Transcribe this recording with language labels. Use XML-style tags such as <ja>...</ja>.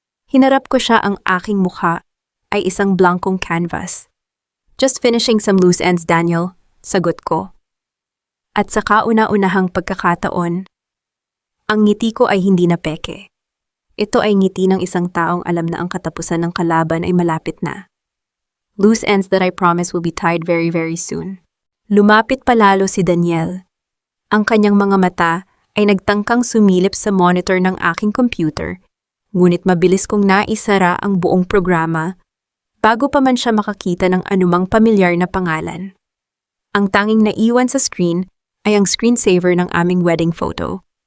<tl>Hinarap ko siya, ang aking mukha ay isang blankong canvas.</tl> <en>"Just finishing some loose ends,</en> <tl>Daniel," sagot ko. At sa kauna-unahang pagkakataon, ang ngiti ko ay hindi na peke. Ito ay ngiti ng isang taong alam na ang katapusan ng kalaban ay malapit na.</tl> <en>"Loose ends that I promise will be tied very, very soon."</en> <tl>Lumapit palalo si Daniel. Ang kanyang mga mata ay nagtangkang sumilip sa monitor ng aking computer, ngunit mabilis kong naisara ang buong programa bago pa man siya makakita ng anumang pamilyar na pangalan. Ang tanging naiwan sa screen ay ang screensaver ng aming wedding photo.</tl>